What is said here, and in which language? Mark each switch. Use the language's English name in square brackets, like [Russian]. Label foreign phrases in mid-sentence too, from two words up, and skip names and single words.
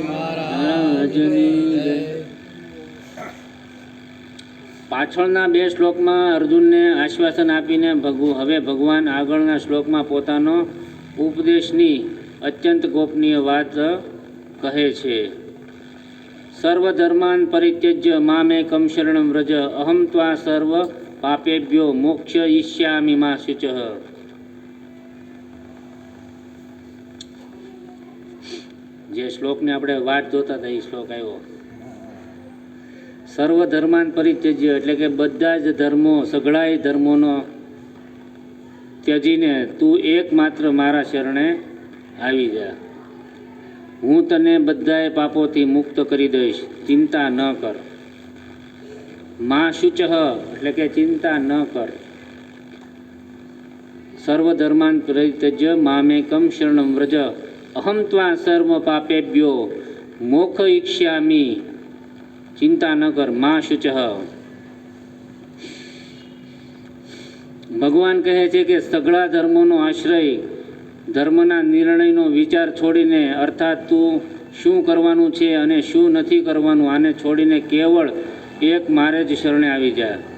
[Gujarati] મહારાજની જય. પાછળના બે શ્લોકમાં અર્જુનને આશ્વાસન આપીને હવે ભગવાન આગળના શ્લોકમાં પોતાનો ઉપદેશની અત્યંત ગોપનીય વાત કહે છે. [Sanskrit] સર્વધર્માન પરિત્યજ્ય મામેકમ શરણમ વ્રજ, અહમ ત્વા સર્વ પાપેભ્યો મોક્ષયિષ્યામિ મા શુચઃ. [Gujarati] જે શ્લોકને આપણે વાત જોતા હતા એ શ્લોક આવ્યો. [Sanskrit] સર્વ ધર્માન પરિત્યજ્ય [Gujarati] એટલે કે બધા જ ધર્મો, સઘળાય ધર્મોનો ત્યજીને તું એકમાત્ર મારા શરણે આવી જા. હું તને બધાય પાપોથી મુક્ત કરી દઈશ, ચિંતા ન કર. [Sanskrit] મા શુચઃ [Gujarati] એટલે કે ચિંતા ન કર. [Sanskrit] સર્વ ધર્માન પરિત્યજ્ય મામેકમ શરણમ વ્રજ, અહમ ત્વા સર્વ પાપેભ્યો મોક્ષયિષ્યામિ. [Gujarati] ચિંતા ન કર, [Sanskrit] મા શુચઃ. [Gujarati] ભગવાન કહે છે કે સઘળા ધર્મોનો આશ્રય, ધર્મના નિર્ણયનો વિચાર છોડીને, અર્થાત તું શું કરવાનું છે અને શું નથી કરવાનું આને છોડીને કેવળ એક મારે જ શરણે આવી જા.